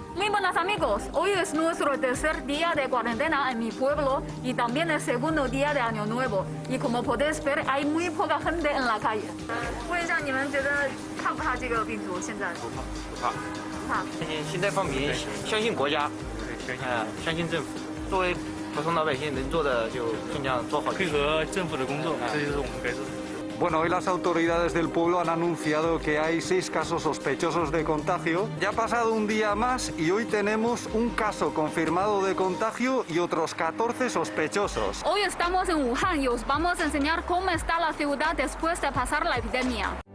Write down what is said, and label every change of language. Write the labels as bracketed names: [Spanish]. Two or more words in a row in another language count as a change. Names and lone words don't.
[Spanish] buenos amigos, hoy es nuestro tercer día de cuarentena en mi pueblo y también el segundo día de Año Nuevo. Y como podéis ver, hay muy poca gente en la calle. [Chinese] 问一下，你们觉得怕不怕这个病毒？现在不怕，不怕。不怕。现在放平，相信国家，相信政府。作为普通老百姓能做的就尽量做好，配合政府的工作，这就是我们该做的。 [Spanish] Bueno, hoy las autoridades del pueblo han anunciado que hay 6 casos sospechosos de contagio. Ya ha pasado un día más y hoy tenemos un caso confirmado de contagio y otros 14 sospechosos. Hoy estamos en Wuhan y os vamos a enseñar cómo está la ciudad después de pasar la epidemia.